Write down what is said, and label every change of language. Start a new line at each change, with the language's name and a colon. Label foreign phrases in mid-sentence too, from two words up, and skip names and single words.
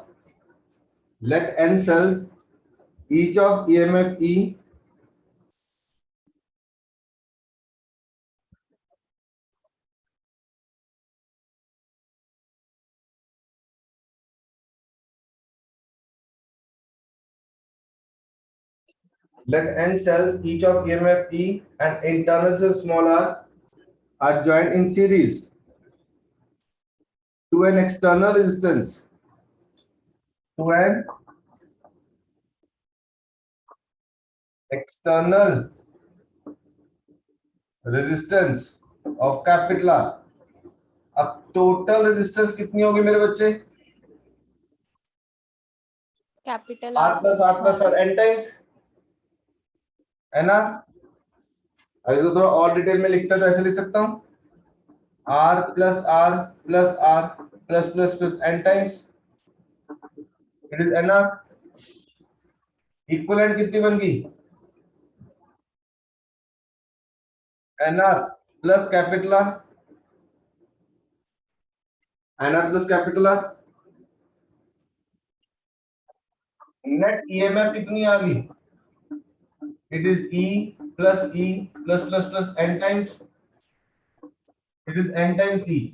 English: Let n cells each of EMF E let n cells each of EMF E and internal resistance small r are joined in series to an external resistance to an external resistance of capital R.
Hindi: अब
English: total resistance
Hindi: कितनी होगी मेरे बच्चे?
English: Capital R plus R plus R n times,
Hindi: है ना? अगर तो थोड़ा और डिटेल में लिखता तो ऐसे लिख सकता हूं,
English: R plus R plus R plus plus plus n times, it is n r।
Hindi: इक्विवेलेंट कितनी बन गई?
English: n r plus capital R, n r plus capital R. net EMF
Hindi: कितनी आ गई?
English: it is E plus E plus plus plus n times, it is n times E.